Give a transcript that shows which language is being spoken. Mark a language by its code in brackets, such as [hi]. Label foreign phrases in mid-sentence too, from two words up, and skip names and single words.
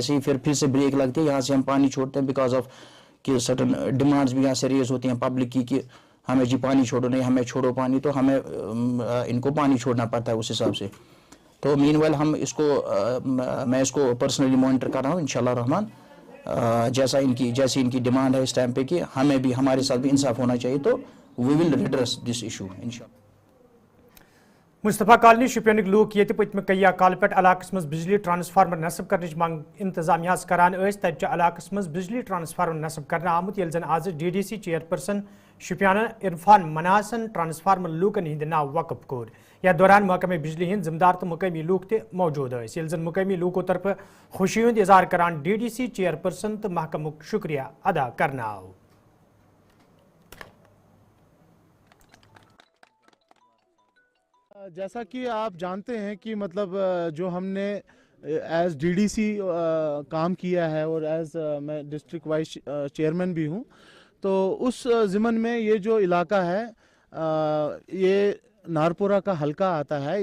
[hi] ऐसे ही फिर से ब्रेक लगती है, यहाँ से हम पानी छोड़ते हैं [en] because of [hi] कि [en] certain demands [hi] भी यहाँ से रेज होती हैं पब्लिक की कि हमें जी पानी छोड़ो, नहीं हमें छोड़ो पानी, तो हमें इनको पानी छोड़ना पड़ता है उस हिसाब से। तो मीनवाइल हम मैं इसको [en] personally monitor [hi] कर रहा हूँ इंशाल्लाह रहमान। जैसी इनकी डिमांड है इस टाइम पे कि हमें भी हमारे साथ भी इंसाफ होना चाहिए, तो [en] we will redress this issue [hi] इंशाल्लाह। [ks] मुस्तफा कॉलोनी शुपियन लूक ये पत्म कया काल पे इलाकस मज बिजली ट्रांसफार्मर नस्ब करने मंग इंतजामिया करान तत इलाकस मज बिजली ट्रांसफार्मर नस्ब करना आमुत ये जन आज DDC चेयरपर्सन शुपियान इरफान मनासन ट्रांसफार्मर लूकन हिंद नाव वकफ कोर या दौरान महकमे बिजली हिंद जिम्मेदार तो मुकामी लूक ते मौजूद ये जन मुकामी लूकों तरफ खुशी हुंद इजहार करान DDC चेयरपर्सन तो महकमुक शुक्रिया अदा करना। [hi] जैसा कि आप जानते हैं कि मतलब जो हमने एज DDC काम किया है और एज मैं [en] district vice chairman [hi] भी हूं, तो उस ज़िमन में ये जो इलाका है ये नारपुरा का हलका आता है।